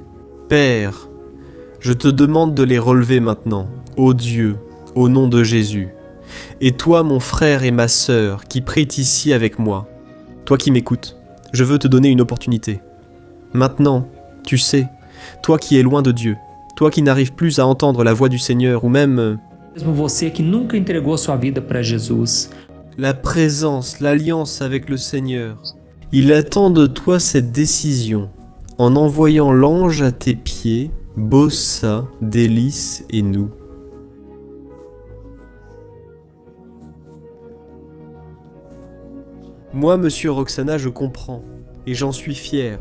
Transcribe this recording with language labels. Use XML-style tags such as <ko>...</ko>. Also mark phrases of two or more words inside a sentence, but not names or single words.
<fr>Père, je te demande de les relever maintenant, ô Dieu, au nom de Jésus. Et toi, mon frère et ma sœur, qui prient ici avec moi, toi qui m'écoutes, je veux te donner une opportunité. Maintenant, tu sais, toi qui es loin de Dieu, toi qui n'arrives plus à entendre la voix du Seigneur ou même</fr> <pt>mesmo você que nunca entregou sua vida para Jesus,</pt> <fr>la présence, l'alliance avec le Seigneur. Il attend de toi cette décision, en envoyant l'ange à tes pieds, Bossa, Délice et nous. Moi, monsieur Roxana, je comprends, et j'en suis fier.</fr>